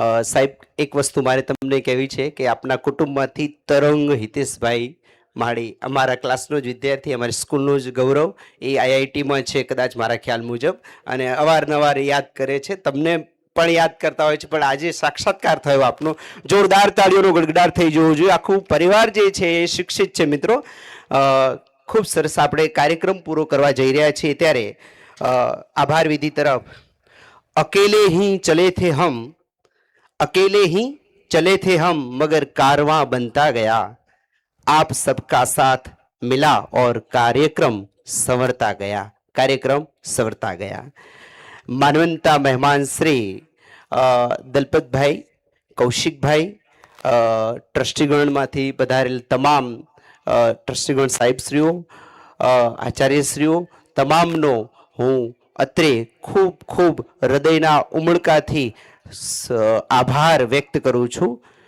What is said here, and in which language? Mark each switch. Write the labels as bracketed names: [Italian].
[Gujarati] સાહેબ, એક વસ્તુ મારે તમને કહેવી છે કે આપના કુટુંબમાંથી તરંગ હિતેશભાઈ માળી અમારા ક્લાસનો જ વિદ્યાર્થી, અમારી સ્કૂલનો જ ગૌરવ, એ આઈઆઈટીમાં છે કદાચ મારા ખ્યાલ મુજબ, અને અવારનવાર યાદ કરે છે, તમને પણ યાદ કરતા હોય છે. પણ આજે સાક્ષાત્કાર થયો આપનો. જોરદાર તાળીઓનો ગડગડાટ થઈ જવો જોઈએ. આખું પરિવાર જે છે એ શિક્ષિત છે મિત્રો. ખૂબ સરસ. આપણે કાર્યક્રમ પૂરો કરવા જઈ રહ્યા છીએ ત્યારે [Hindi] आभार विधि तरफ अकेले ही चले थे हम, अकेले ही चले थे हम, मगर कारवां बनता गया, आप सबका साथ मिला और कार्यक्रम संवरता गया, कार्यक्रम संवरता गया. [Gujarati] मानवंता मेहमान श्री દલપતભાઈ, કૌશિકભાઈ, ટ્રસ્ટીગણમાંથી પધારેલ તમામ ટ્રસ્ટીગણ સાહેબશ્રીઓ, આચાર્યશ્રીઓ, તમામનો હું અત્રે ખૂબ ખૂબ હૃદયના ઉમળકાથી આભાર વ્યક્ત કરું છું.